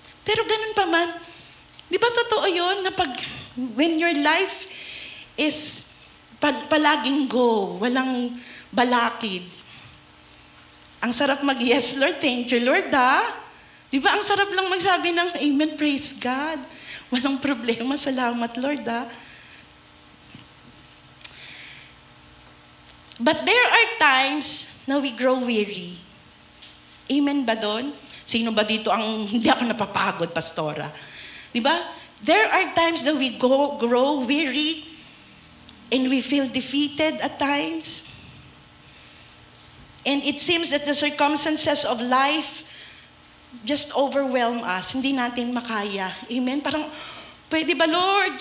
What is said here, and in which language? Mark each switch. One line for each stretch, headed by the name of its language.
Filipino: Pero ganun pa man, di ba totoo yun na
English: when your life is
Filipino: palaging go, walang balakid, ang sarap
English: yes, Lord, thank you, Lord,
Filipino: Di ba ang sarap lang magsabi ng amen,
English: praise God.
Filipino: Walang problema, salamat, Lord,
English: But there are times
Filipino: na
English: we grow weary.
Filipino: Amen ba doon? Sino ba dito ang hindi ako napapagod, Pastora? Di ba?
English: There are times that we grow weary and we feel defeated at times. And it seems that the circumstances of life just overwhelm us.
Filipino: Hindi natin makaya. Amen? Parang, pwede ba, Lord?